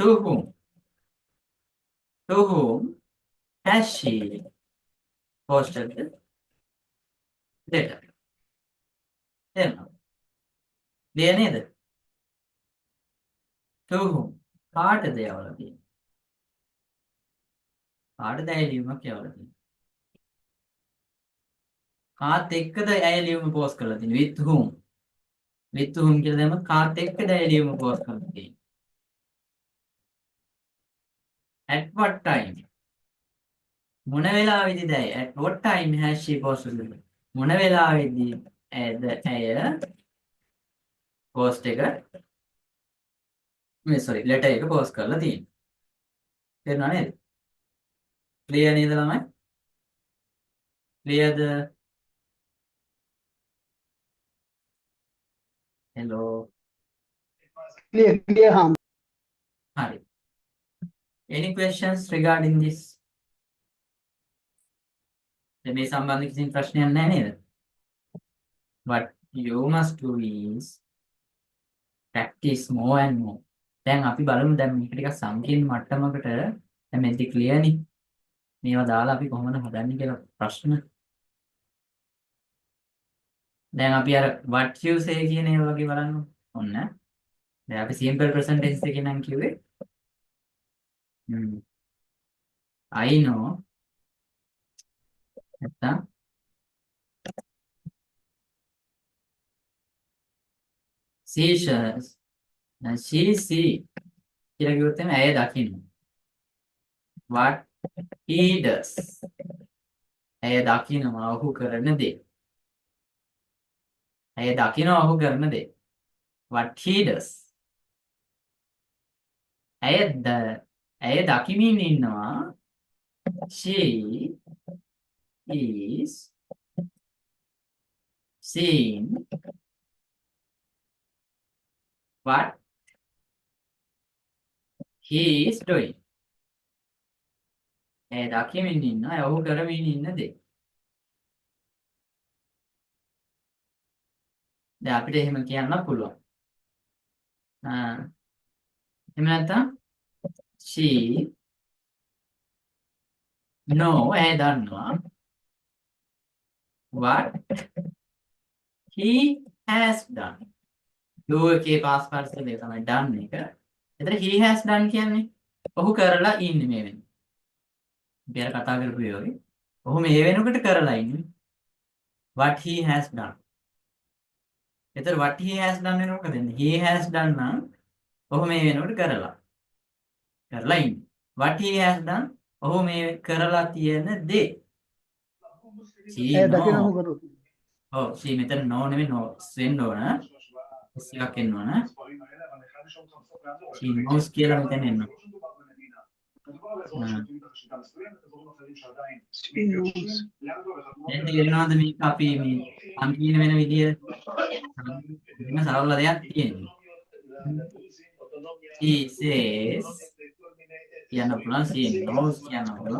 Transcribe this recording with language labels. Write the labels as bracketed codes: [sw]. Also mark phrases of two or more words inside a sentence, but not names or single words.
[en] To whom? To whom has she posted the letter? [si] එනවා. ලිය නේද? [en] To whom? [si] කාටද යවලා තියෙන්නේ? කාටද ඇය ලියුමක් යවලා තියෙන්නේ? කාත් එක්කද ඇය ලියුම පෝස්ට් කරලා තියෙන්නේ? [en] with whom? with whom [si] කියලා දැම්මොත් කාත් එක්කද ඇය ලියුම පෝස්ට් කරලා තියෙන්නේ? [en] at what time? [si] මොන වෙලාවෙදිද ඇය? [en] at what time has she posted it? [si] මොන වෙලාවෙදී ඇයද ඇය පෝස්ට් එක ලෙටර් එක පෝස්ට් කරලා තියෙන්නේ? තේරුණා නේද? ක්ලියර් නේද ළමයි? ක්ලියර්ද? hello clear හාම්. [en] hari any questions regarding this? [si] මේ සම්බන්ධ කිසිම ප්‍රශ්නයක් නැහැ නේද? [en] what you must do is practice more and more. [si] දැන් අපි බලමු දැන් මේක ටිකක් සංකීර්ණ මට්ටමකට දැන් මේක ක්ලියර් නේ. මේවා දාලා අපි කොහොමද හදන්නේ කියලා ප්‍රශ්න. දැන් අපි අර [en] what you say [si] කියන ඒවා වගේ බලන්න. ඔන්න. දැන් අපි [en] simple present tense [si] එකේ නම් කිව්වේ [en] I know [si] නැත්තම් [en] she see [si] කියලා කිව්වොත් එimhe ඇය දකින්න. [en] what he does [si] ඇය දකිනවා ඔහු කරන දේ. ඇය දකිනවා ඔහු කරන දේ. [en] what he does [si] ඇය දකිමින් ඉන්නවා. [en] she is seeing what he is doing. [si] ඇය දකිමින් ඉන්නවා ඔහු කරමින් ඉන්න දේ. දැන් අපිට එහෙම කියන්න පුළුවන්. එහෙම නැත්නම් [en] she know [si] ඇය දන්නවා [en] what he has done. [si] do එකේ [en] past participle [si] එක තමයි done එක. එතන [en] he has done [si] කියන්නේ ඔහු කරලා ඉන්නේ මේ වෙන්නේ. අපි අර කතා කරපු ඒ වගේ. ඔහු මේ වෙනකොට කරලා ඉන්නේ. [en] what he has done. එතන what he has done [si] වෙන මොකද වෙන්නේ? [en] he has done [si] නම් ඔහු මේ වෙනකොට කරලා ඉන්නේ. [en] what he has done [si] ඔහු මේ කරලා තියෙන දේ. [en] she [si] දකින [en] know. [si] ඔහු කරු. ඔව් she මෙතන no නෙමෙයි no වෙන්න ඕන. එකක් එන්න ඕන. [en] she knows [si] කියලා මෙතන එන්න. එන්න ගෙනනවාද මේක අපි මේ සංකීර්ණ වෙන විදිය වෙන සරල දෙයක් තියෙනවා. [en] she says [si] කියන්න පුළුවන් [en] she knows [si] කියන්න පුළුවන්.